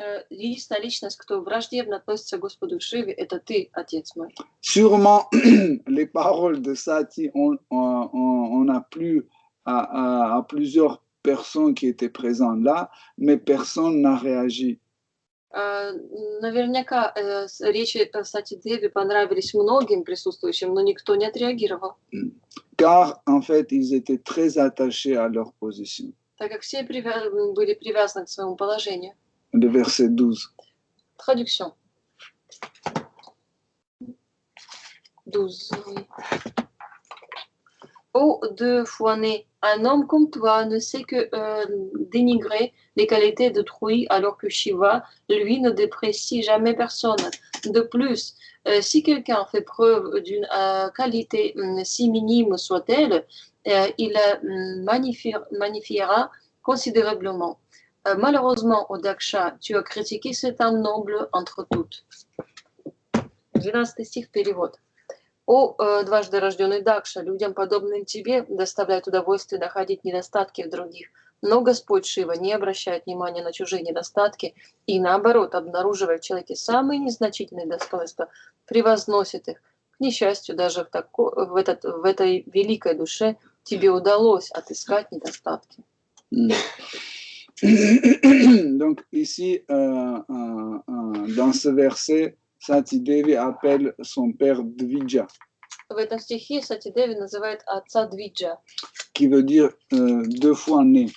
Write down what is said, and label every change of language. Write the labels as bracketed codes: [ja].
[ru] Единственная личность, кто враждебно относится к Господу Шиве, это ты, Отец мой. [fr] Sûrement, les paroles de Sati, on a plu à plusieurs personnes qui étaient présentes là, mais personne n'a réagi. [ru] Наверняка речи Сати Деви понравились многим присутствующим, но никто не отреагировал. [fr] Car, en fait, ils étaient très attachés à leur position. [ru] Так как все были привязаны к своему положению. [fr] Le verset 12. Traduction. 12. Oui. Ô deux fois né, un homme comme toi ne sait que dénigrer les qualités d'autrui, alors que Shiva, lui, ne déprécie jamais personne. De plus, si quelqu'un fait preuve d'une qualité si minime soit-elle, il magnifiera considérablement. Malheureusement, au Daksha, tu as critiqué cet homme noble entre toutes. [ru] 12 стих, перевод. О, дважды рожденный Дакша, людям, подобным тебе, доставляет удовольствие находить недостатки в других. Но Господь Шива не обращает внимания на чужие недостатки и, наоборот, обнаруживая в человеке самые незначительные достоинства, превозносит их. К несчастью, даже в этой великой душе тебе удалось отыскать недостатки. [fr] Donc ici, dans ce verset, Sati Devi appelle son père Dvija. [ru] В этом стихе Сати Деви называет отца Двиджа. [fr] Qui veut dire deux fois né.